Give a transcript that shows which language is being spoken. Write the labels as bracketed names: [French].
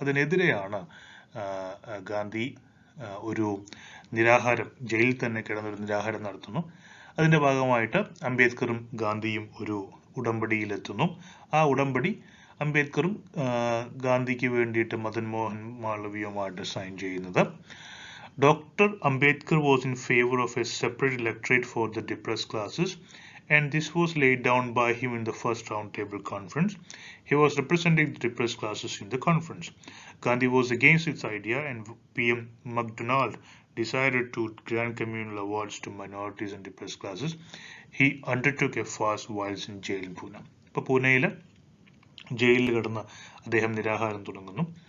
[Malayalam] അതിനെതിരെയാണ് ഗാന്ധി ഒരു നിരാഹാരം, ജയിലിൽ തന്നെ കിടന്നൊരു നിരാഹാരം നടത്തുന്നു. അതിന്റെ ഭാഗമായിട്ട് അംബേദ്കറും ഗാന്ധിയും ഒരു ഉടമ്പടിയിലെത്തുന്നു. ആ ഉടമ്പടി അംബേദ്കറും ഗാന്ധിക്ക് വേണ്ടിയിട്ട് മദൻ മോഹൻ മാളവിയുമായിട്ട് സൈൻ ചെയ്യുന്നത്. [English] Dr. Ambedkar was in favor of a separate electorate for the depressed classes, and this was laid down by him in the first roundtable conference. He was representing the depressed classes in the conference. Gandhi was against this idea, and PM MacDonald decided to grant communal awards to minorities and depressed classes. He undertook a fast whilst in jail in Pune. [Malayalam] ഇപ്പോൾ പൂനെയിൽ ജയിലിൽ കിടന്ന് അദ്ദേഹം നിരാഹാരം തുടങ്ങുന്നു.